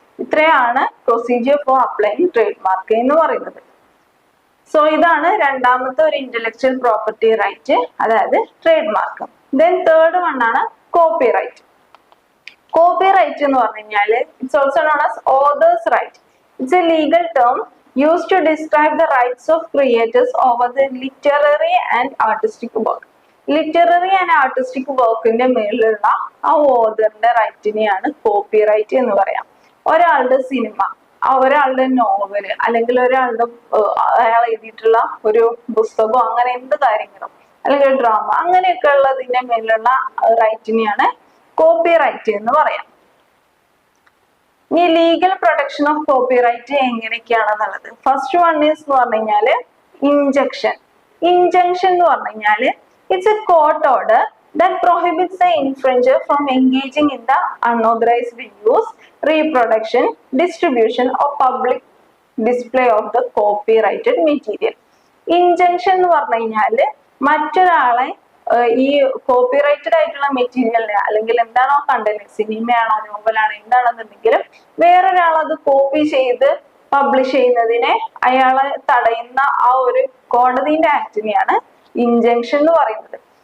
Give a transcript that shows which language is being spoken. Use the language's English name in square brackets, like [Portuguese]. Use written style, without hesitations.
[Malayalam] ഇത്രയാണ് procedure for applying trade mark എന്ന് പറയുന്നത്. സോ ഇതാണ് രണ്ടാമത്തെ ഒരു ഇന്റലക്ച്വൽ പ്രോപ്പർട്ടി റൈറ്റ്, അതായത് trade mark. Then third one ആണ് കോപ്പി റൈറ്റ്. കോപ്പി റൈറ്റ് എന്ന് പറഞ്ഞു കഴിഞ്ഞാല് [English] It's also known as author's right. It's a legal term used to describe the rights of creators over the literary and artistic work. [Malayalam] Literary and artistic വർക്കിന്റെ മേലുള്ള ആ ഓതറിന്റെ റൈറ്റിനെയാണ് copy right എന്ന് പറയാം. ഒരാളുടെ cinema, ഒരാളുടെ നോവല്, അല്ലെങ്കിൽ ഒരാളുടെ അയാൾ എഴുതിയിട്ടുള്ള ഒരു പുസ്തകമോ അങ്ങനെ എന്ത് കാര്യങ്ങളും, അല്ലെങ്കിൽ ഡ്രാമ, അങ്ങനെയൊക്കെ ഉള്ളതിന്റെ മേലുള്ള റൈറ്റിനെയാണ് കോപ്പി റൈറ്റ് എന്ന് പറയാം. ഇനി legal protection of copy right എങ്ങനെയൊക്കെയാണെന്നുള്ളത്. [English] first one is [Malayalam] എന്ന് പറഞ്ഞു കഴിഞ്ഞാല് ഇൻജക്ഷൻ. [English] injunction [Malayalam] എന്ന് പറഞ്ഞു കഴിഞ്ഞാല് [English] It's a court order that prohibits the infringer from engaging in the unauthorized use, reproduction, distribution or public display of the copyrighted material. [Malayalam] Injunction എന്ന് പറഞ്ഞു കഴിഞ്ഞാല് മറ്റൊരാളെ ഈ കോപ്പിറൈറ്റഡ് ആയിട്ടുള്ള മെറ്റീരിയലിനെ, അല്ലെങ്കിൽ എന്താണോ കണ്ടന്റ്, സിനിമയാണോ നോവലാണോ എന്താണെന്നുണ്ടെങ്കിലും വേറൊരാൾ അത് കോപ്പി ചെയ്ത് പബ്ലിഷ് ചെയ്യുന്നതിനെ അയാളെ തടയുന്ന ആ ഒരു കോടതിന്റെ ആക്ടിനെയാണ് ഇൻജങ്ഷൻ എന്ന് പറയുന്നത്.